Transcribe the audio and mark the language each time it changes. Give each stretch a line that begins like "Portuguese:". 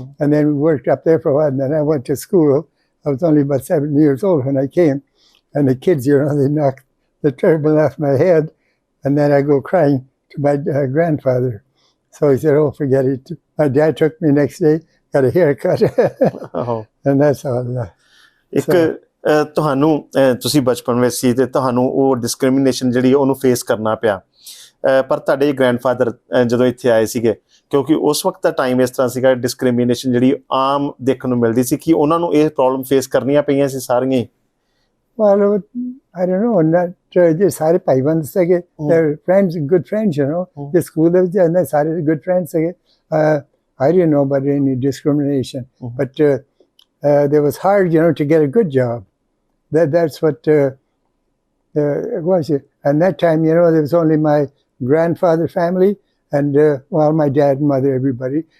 English: And then we worked up there for a while. And then I went to school. I was only about 7 years old when I came. And the kids, they knocked the turban off my head. And then I go crying to my grandfather. So he said, oh, forget it. My dad took me next day, got a haircut. And that's all.
Punjabi: ਇੱਕ ਤੁਹਾਨੂੰ ਤੁਸੀਂ ਬਚਪਨ ਵਿੱਚ ਸੀ ਤੇ ਤੁਹਾਨੂੰ ਉਹ discrimination ਜਿਹੜੀ ਉਹਨੂੰ ਫੇਸ ਕਰਨਾ ਪਿਆ ਪਰ ਤੁਹਾਡੇ ਗ੍ਰੈਂਡਫਾਦਰ ਜਦੋਂ ਇੱਥੇ ਆਏ ਸੀਗੇ ਕਿਉਂਕਿ ਉਸ ਵਕਤ ਦਾ ਟਾਈਮ ਇਸ ਤਰ੍ਹਾਂ ਸੀਗਾ ਡਿਸਕ੍ਰਿਮੀਨੇਸ਼ਨ ਜਿਹੜੀ ਆਮ ਦੇਖਣ ਨੂੰ ਮਿਲਦੀ ਸੀ ਕਿ ਉਹਨਾਂ ਨੂੰ ਇਹ ਪ੍ਰੋਬਲਮ ਫੇਸ ਕਰਨੀਆਂ ਪਈਆਂ ਸੀ ਸਾਰੀਆਂ ਹੀ
English: Well, I don't know, not just
Punjabi: ਸਾਰੇ ਭਾਈਬੰਦ ਸੀਗੇ
English: they're friends, good friends, the school
Punjabi: ਦੇ ਵਿੱਚ ਜਾਂਦੇ ਸਾਰੇ
English: good friends
Punjabi: ਸੀਗੇ
English: I didn't know about any discrimination but it was hard, to get a good job. That's what it was. And that time, there was only my grandfather family and, my dad and mother, everybody.